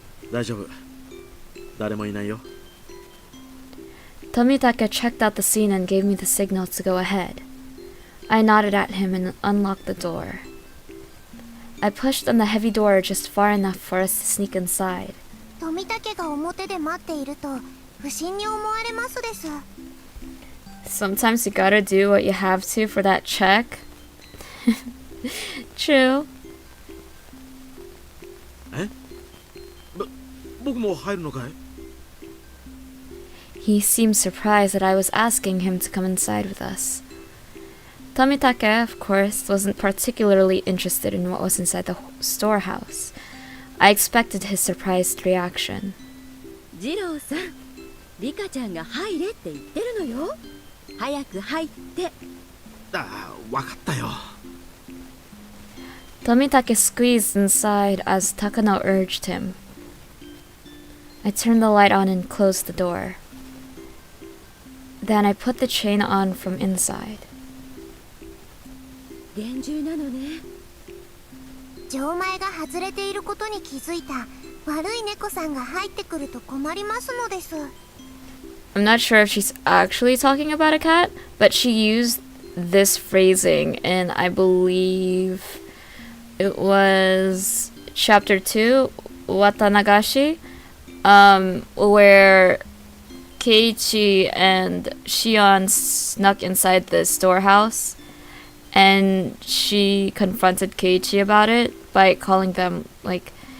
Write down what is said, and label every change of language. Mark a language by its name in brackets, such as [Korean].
[Japanese] 大丈夫、誰もいないよ。 [English] Tomitake checked out the scene and gave me the signal to go ahead. I nodded at him and unlocked the door. I pushed on the heavy door just far enough for us to sneak inside. [Japanese] 富武が表で待っていると不審に思われますです。 [English] Sometimes you gotta do what you have to for that check. True. [Japanese] 僕も入るのかい？ [English] He seemed surprised that I was asking him to come inside with us. Tomitake, of course, wasn't particularly interested in what was inside the storehouse. I expected his surprised reaction. [Japanese] 次郎さん、リカちゃんが入れって言ってるのよ。早く入って。ああ、わかったよ。 [English] Tomitake squeezed inside as Takano urged him. I turned the light on and closed the door. Then I put the chain on from inside. [Japanese] 厳重なのね。錠前が外れていることに気づいた悪い猫さんが入ってくると困りますのです。 [English] I'm not sure if she's actually talking about a cat, but she used this phrasing in, I believe it was chapter 2, Watanagashi, where Keiichi and Shion snuck inside the storehouse, and she confronted Keiichi about it by calling them like